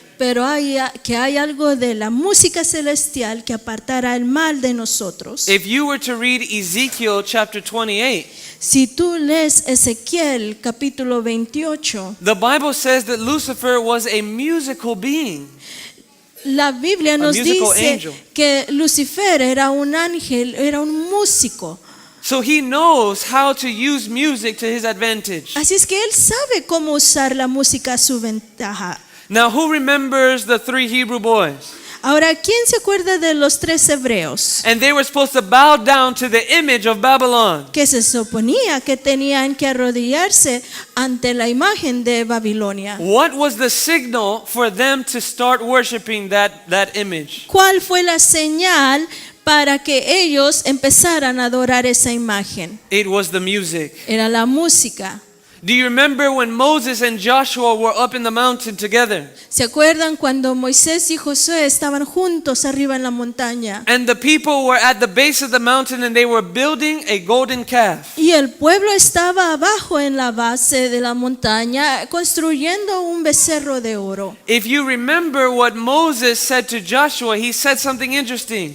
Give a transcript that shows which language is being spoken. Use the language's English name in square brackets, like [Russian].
[Spanish] Pero hay algo de la música celestial que apartará el mal de nosotros. [English] If you were to read Ezekiel chapter 28, [Spanish] Si tú lees Ezequiel capítulo 28, [English] the Bible says that Lucifer was a musical being. [Spanish] la Biblia nos [English] musical [Spanish] dice [English] angel. [Spanish] que Lucifer era un ángel, era un músico. [English] So he knows how to use music to his advantage. [Spanish] Así es que él sabe cómo usar la música a su ventaja. [English] Now, who remembers the 3 Hebrew boys? [Spanish] Ahora, ¿quién se acuerda de los 3 hebreos? [English] And they were supposed to bow down to the image of Babylon. [Spanish] Que se suponía que tenían que arrodillarse ante la imagen de Babilonia. [English] What was the signal for them to start worshiping that image? [Spanish] ¿Cuál fue la señal para que ellos empezaran a adorar esa imagen? [English] It was the music. [Spanish] Era la música. [English] Do you remember when Moses and Joshua were up in the mountain together? [Spanish] ¿Se acuerdan cuando Moisés y Josué estaban juntos arriba en la montaña? [English] And the people were at the base of the mountain and they were building a golden calf. [Spanish] Y el pueblo estaba abajo en la base de la montaña construyendo un becerro de oro. [English] If you remember what Moses said to Joshua, he said something interesting.